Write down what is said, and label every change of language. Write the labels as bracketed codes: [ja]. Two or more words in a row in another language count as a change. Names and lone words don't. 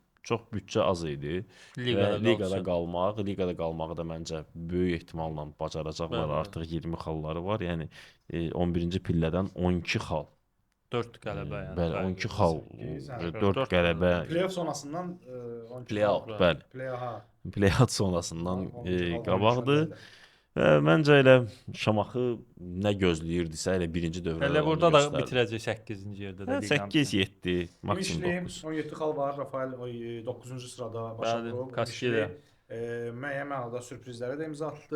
[az] Çox büdcə az idi. Liqada qalmağı da məncə böyük ehtimalla bacaracaqlar. Bəli. Artıq 20 xalları var. Yəni 11-ci pillədən 12 xal. 4 qələbə yəni. Bəli, 12 xal, Sekiz, 4 qələbə, Playoff sonrasından play-out, bəli. Play-out sonrasından qabaqdır. Və məncə elə Şamaxı nə gözləyirdisə elə birinci dövrədə Elə onu burada da göstərdi. bitirəcək 8-ci yerdə də liqanı. 8-7, maksimum 9. 17 xal var. Rafael 9-cu sırada başa Bəli, vurub. Kaskilya. Müəyyən mənada sürprizlərə də imza atdı.